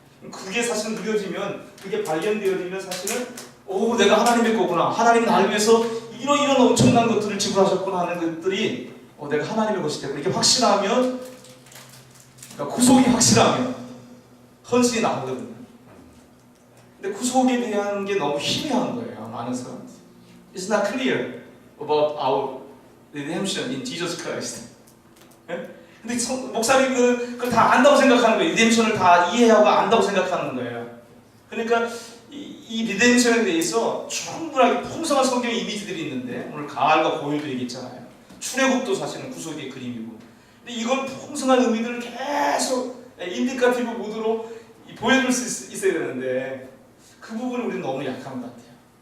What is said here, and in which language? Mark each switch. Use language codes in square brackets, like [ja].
[ko] 그게 사실 누려지면, 그게 발견되어지면 사실은 내가 하나님의 거구나, 하나님 나를 위해서 이런 엄청난 것들을 지불하셨구나 하는 것들이 내가 하나님의 것이 되고 이렇게 확신하면, 그러니까 구속이 확실하면 헌신이 나오거든요. 근데 구속에 대한 게 너무 희미한 거예요, 많은 사람들. [en] It's not clear about our redemption in Jesus Christ. [ko] 근데 목사님은 그걸 다 안다고 생각하는 거예요. 리뎀션을 다 이해하고 안다고 생각하는 거예요. 그러니까 이 이 리덴션에 대해서 충분하게 풍성한 성경의 이미지들이 있는데 오늘 가을과 고일도 얘기했잖아요. 출애굽도 사실은 구속의 그림이고, 근데 이걸 풍성한 의미들을 계속 인디카티브 모드로 보여줄 수 있어야 되는데 그 부분이 우리는 너무 약한 것 같아요.